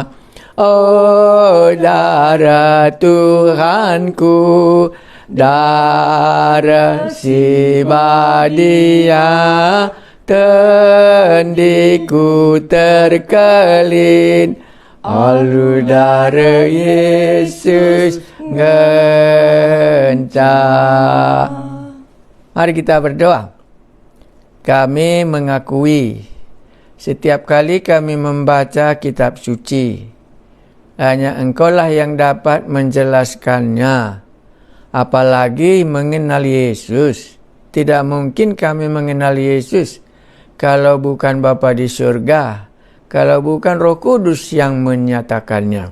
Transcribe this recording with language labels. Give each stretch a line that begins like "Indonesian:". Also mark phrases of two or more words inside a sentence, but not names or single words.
Batak Karo: Oh, darah Tuhanku, darah si badia, tendiku terkelin, alu darah Yesus ngenca.
Indonesian: Mari kita berdoa. Kami mengakui setiap kali kami membaca kitab suci, hanya Engkaulah yang dapat menjelaskannya. Apalagi mengenal Yesus. Tidak mungkin kami mengenal Yesus kalau bukan Bapa di surga, kalau bukan Roh Kudus yang menyatakannya.